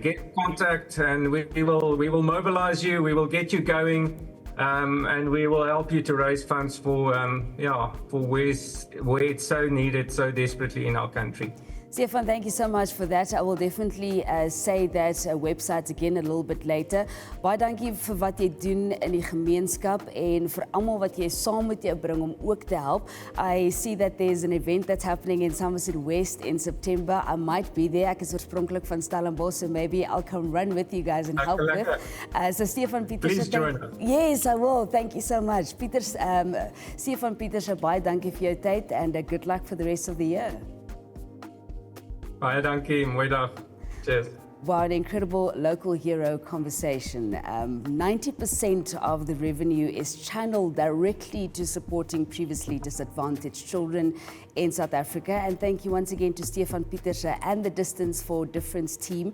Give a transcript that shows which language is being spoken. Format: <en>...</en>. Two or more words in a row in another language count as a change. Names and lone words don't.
<en>Get in contact and we will mobilize you. We will get you going. And we will help you to raise funds for where it's so needed so desperately in our country. Stefan, thank you so much for that. I will definitely say that website again a little bit later.</en> <af>Baie dankie vir wat jy doen in die gemeenskap en vir almal wat jy saam met jou bring om ook te help.</af> <en>I see that there's an event that's happening in Somerset West in September. I might be there.</en> <af>Ek is oorspronklik van Stellenbosch,</af> <en>so maybe I'll come run with you guys and help with. So Stefan Pieterse, please join us. Yes, I will. Thank you so much.</en> <af>Stefan Pieterse, baie dankie vir jou tyd</af> <en>and good luck for the rest of the year.</en> <af>Baie dankie, mooi dag.</af> <en>Cheers. Wow, an incredible local hero conversation. 90% of the revenue is channeled directly to supporting previously disadvantaged children in South Africa. And thank you once again to Stefan Pieterse and the Distance for Difference team.</en>